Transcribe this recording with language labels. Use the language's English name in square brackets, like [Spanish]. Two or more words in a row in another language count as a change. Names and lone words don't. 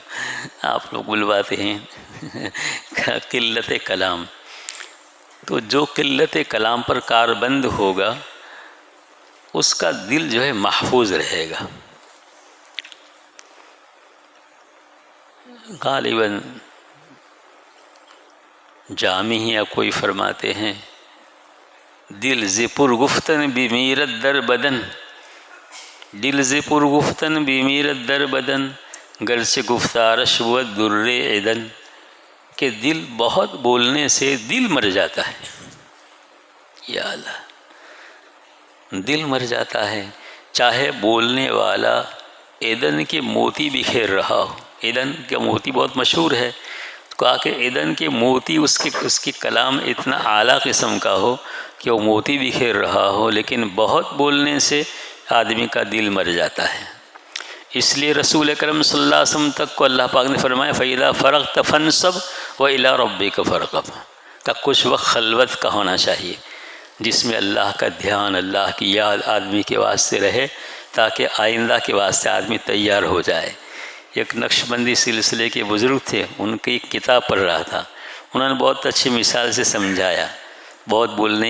[Urdu] آپ لوگ بلواتے ہیں قلت کلام، تو جو قلت کلام پر کاربند ہوگا اس کا دل جو ہے محفوظ رہے گا۔ غالباً جامی یا کوئی فرماتے ہیں، [Persian] دل ز پر گفتن بمیرت در بدن، دل ز پر گفتن بمیرت در بدن، گرچہ گفتارش بود در عدن، [Urdu] کہ دل بہت بولنے سے دل مر جاتا ہے۔ [Arabic] یا اللہ، [Urdu] دل مر جاتا ہے، چاہے بولنے والا ایدن کے موتی بکھیر رہا ہو۔ ایدن کا موتی بہت مشہور ہے، کہا کہ ایدن کے موتی اس کی کلام اتنا اعلیٰ قسم کا ہو کہ وہ موتی بکھیر رہا ہو، لیکن بہت بولنے سے آدمی کا دل مر جاتا ہے۔ اس لیے رسول اکرم [Arabic] صلی اللہ علیہ وسلم [Urdu] تک کو اللہ پاک نے فرمایا [Arabic] فَإِذَا فَرَغْتَ فَانْصَبْ وَإِلَىٰ رَبِّكَ فَارْغَب، [Urdu] کا کچھ وقت خلوت کا ہونا چاہیے جس میں اللہ کا دھیان، اللہ کی یاد آدمی کے واسطے رہے، تاکہ آئندہ کے واسطے آدمی تیار ہو جائے۔ ایک نقشبندی سلسلے کے بزرگ تھے، ان کی ایک کتاب پڑھ رہا تھا، انہوں نے بہت اچھی مثال سے سمجھایا، بہت بولنے